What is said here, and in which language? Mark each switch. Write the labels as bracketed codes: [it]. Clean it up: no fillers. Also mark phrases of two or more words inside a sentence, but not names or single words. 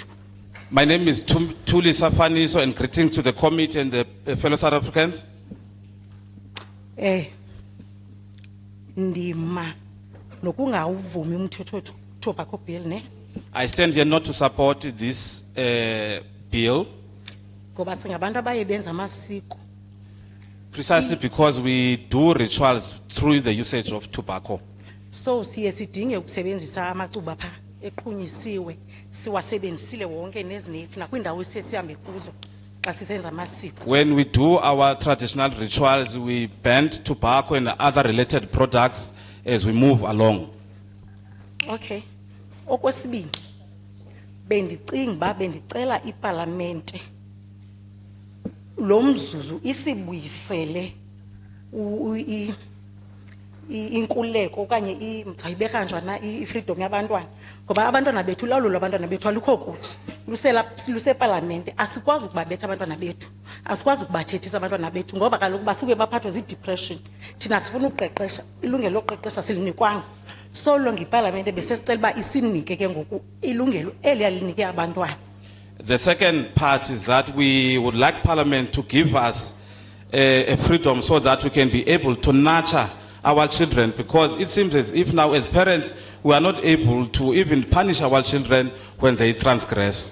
[en] My name is Tulisa Faniso, and greetings to the committee and the fellow South Africans. [xh] Ndima nokungawuvumi umthetho [en] tobacco bill [xh] ne. [en] I stand here not to support this bill. [xh] Ngoba singabantu abaye benza amasiko. [en] Precisely because we do rituals through the usage of tobacco. [xh] So siye sidinge ukusebenzisa amacuba pha eqhunyisiwe siwasebenzisile wonke nezinefu nakwindawo esesihambe kuzo xa sisenza amasiko. [en] When we do our traditional rituals, we ban tobacco and other related products as we move along. Okay. [xh] Okwesibini bendicinga ba bendicela iparlamente lo mzuzu isibuyisele inkuleko okanye mthayibeka njana ifreedom yabantwana ngoba abantwana bethu lawulo abantwana bethu alikho kuthi luse parliament asikwazi ukubabetha abantwana bethu asikwazi ukubathethisa abantwana bethu ngoba kaloku basuke baphathwe zi-depression thina sifuna ukuqeqesha ilungelo lokuqeqesha silinikwanga so lo ngiparlamente besesicela uba isinike ke ngoku ilungelo eli yalinike abantwana. [en] The second part is that we would like Parliament to give us a freedom so that we can be able to nurture our children, because it seems as if now as parents we are not able to even punish our children when they transgress.